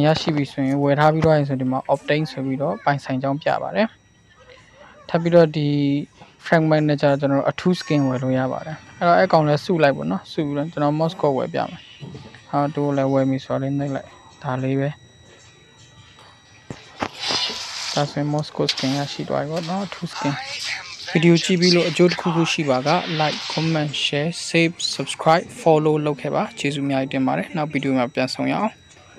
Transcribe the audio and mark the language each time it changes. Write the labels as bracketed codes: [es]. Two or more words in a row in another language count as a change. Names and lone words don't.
[my] ရရှိပြီဆိုရင်ဝယ်ထားပြီးတော့ရင်ဆိုဒီမှာ obtain ဆိုပြီးတော့ပိုင်ဆိုင်ကြောင်းပြပါတယ်ထပ်ပြီးတော့ဒီ fragment နဲ့ကျတော့ကျွန်တော်အထူး skin ဝယ်လို့ရပါတယ်အဲ့တော့အဲ့ကောင်လည်းစုလိုက်ပေါ့နော်စုပြီးတော့ကျွန်တော် [en] mouse code [my] ဝယ်ပြမယ်ဟာတို့လည်းဝယ်ပြီဆိုတော့နှိပ်လိုက်ဒါလေးပဲဒါဆိုရင် [en] mouse code skin [my] ရရှိသွားပြီပေါ့နော်အထူး skin ဗီဒီယိုကြည့်ပြီးလို့အကျိုးတစ်ခုခုရှိပါက [en] like comment share save subscribe follow [my] လုပ်ခဲ့ပါကျေးဇူးအများကြီးတင်ပါတယ်နောက်ဗီဒီယိုမှာပြန်ဆောင်ရအောင်